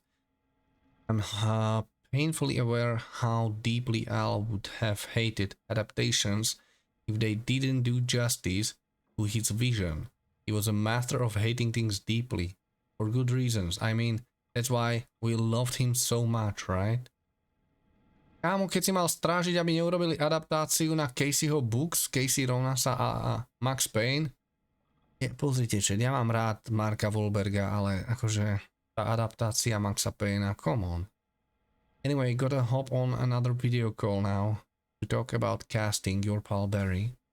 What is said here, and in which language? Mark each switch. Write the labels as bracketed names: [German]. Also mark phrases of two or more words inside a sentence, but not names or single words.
[English] I'm painfully aware how deeply Al would have hated adaptations if they didn't do justice to his vision. He was a master of hating things deeply, for good reasons. I mean, that's why we loved him so much, right? [Slovak] Kámo, keď si mal strážiť, aby neurobili adaptáciu na Caseyho books, Casey Ronasa a Max Payne. Pozrite, ja mám rád Marka Wahlberga, ale akože tá adaptácia Maxa Payna, [English] come on. Anyway, gotta hop on another video call now to talk about casting your pal Barry.